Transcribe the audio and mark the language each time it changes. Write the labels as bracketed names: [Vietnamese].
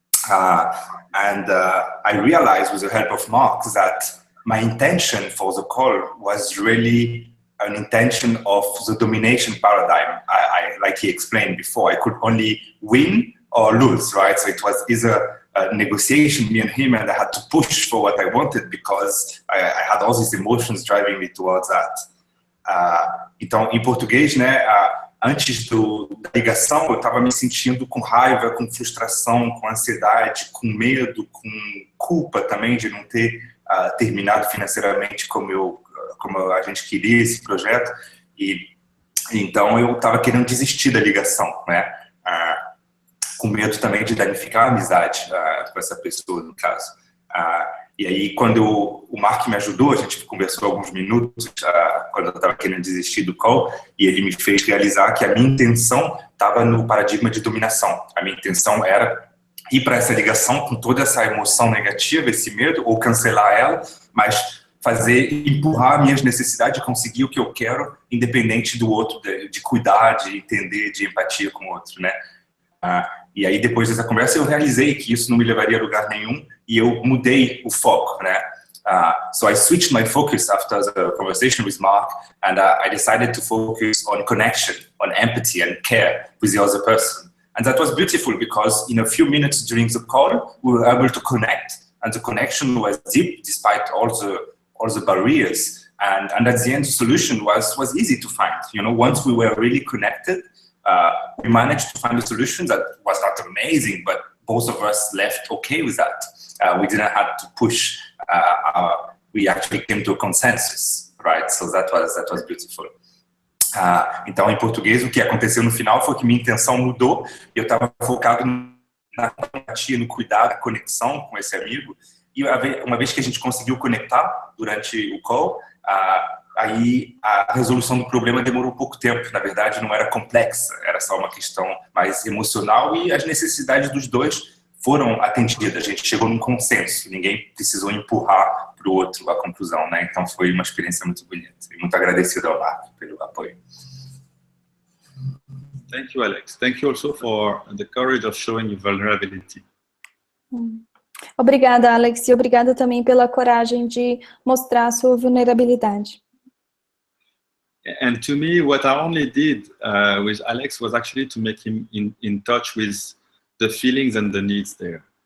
[English] And I realized with the help of Marc that my intention for the call was really an intention of the domination paradigm. Like he explained before, I could only win or lose, right? So it was either a negotiation, me and him, and I had to push for what I wanted because I had all these emotions driving me towards that. [Portuguese] Então, em português, né, antes da ligação, eu estava me sentindo com raiva, com frustração, com ansiedade, com medo, com culpa também de não ter terminado financeiramente como a gente queria esse projeto. E então eu estava querendo desistir da ligação, né? Com medo também de danificar a amizade com essa pessoa, no caso. E aí, quando o Marc me ajudou, a gente conversou alguns minutos, quando eu estava querendo desistir do call, e ele me fez realizar que a minha intenção estava no paradigma de dominação. A minha intenção era ir para essa ligação com toda essa emoção negativa, esse medo, ou cancelar ela, mas empurrar minhas necessidades e conseguir o que eu quero, independente do outro, de cuidar, de entender, de empatia com o outro, né? E aí, depois dessa conversa, eu realizei que isso não me levaria a lugar nenhum e eu mudei o foco, né? [English] So I switched my focus after the conversation with Marc, and I decided to focus on connection, on empathy and care with the other person. And that was beautiful because in a few minutes during the call, we were able to connect, and the connection was deep despite all the barriers. And at the end, the solution was easy to find. You know, once we were really connected, we managed to find a solution that was not amazing, but both of us left okay with that. We didn't have to push. We actually came to a consensus, right? So that was beautiful. [Portuguese] Então, em português, o que aconteceu no final foi que minha intenção mudou. Eu estava focado na empatia, no cuidar, na conexão com esse amigo. E uma vez que a gente conseguiu conectar durante o call, aí a resolução do problema demorou pouco tempo. Na verdade, não era complexa, era só uma questão mais emocional e as necessidades dos dois foram atendidas. A gente chegou num consenso, ninguém precisou empurrar para o outro a conclusão, né? Então foi uma experiência muito bonita e muito agradecido ao Marco pelo apoio. [English] Thank you, Alex. Thank you also for the courage of showing your vulnerability. [Portuguese] Obrigada, Alex, e obrigada também pela coragem de mostrar a sua vulnerabilidade. [English] And to me, what I only did with Alex was actually to make him in touch with the feelings and the needs there.